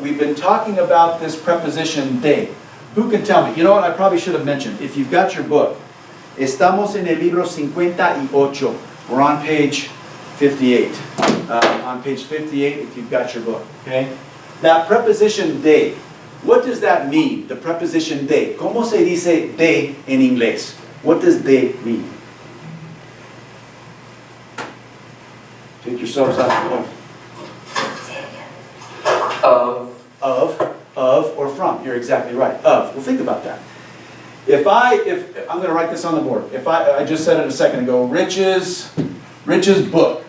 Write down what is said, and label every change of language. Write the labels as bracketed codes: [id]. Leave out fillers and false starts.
[en] We've been talking about this preposition de. Who can tell me? You know what? I probably should have mentioned. If you've got your book, [es] estamos en el libro 58. [en] We're on page 58. On page 58, if you've got your book. Okay. That preposition de. What does that mean? The preposition de. [es] ¿Cómo se dice de en inglés? [en] What does de mean? Take yourselves out of the book. Of, or from. You're exactly right. Of. Well, think about that. If I'm going to write this on the board. If I just said it a second ago, Rich's book.